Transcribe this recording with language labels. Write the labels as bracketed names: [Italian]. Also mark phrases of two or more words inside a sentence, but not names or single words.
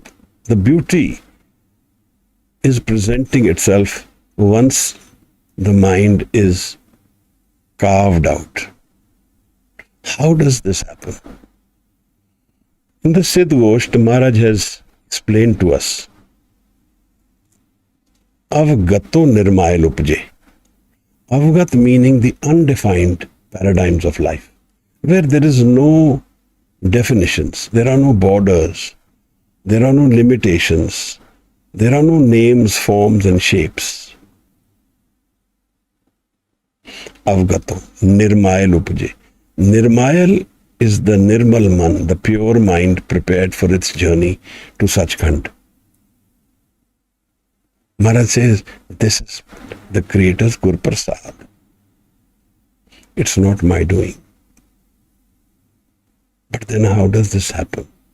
[English] The beauty is presenting itself once the mind is carved out. How does this happen? In the Siddh Gosht, Maharaj has explained to us, [Punjabi] ਅਵਗਤੋ ਨਿਰਮਲ ਉਪਜੈ. [English] Avgat meaning the undefined paradigms of life, where there is no definitions, there are no borders, there are no limitations, there are no names, forms and shapes. [Punjabi] ਅਵਗਤੋ, ਨਿਰਮਲ ਉਪਜੈ. [English] Nirmayal is the [Punjabi] ਨਿਰਮਲ ਮਨ, [English] the pure mind prepared for its journey to Sachkhand. Maharaj says, this is the Creator's [Punjabi] ਗੁਰ ਪ੍ਰਸਾਦਿ. [English] It's not my doing. But then how does this happen?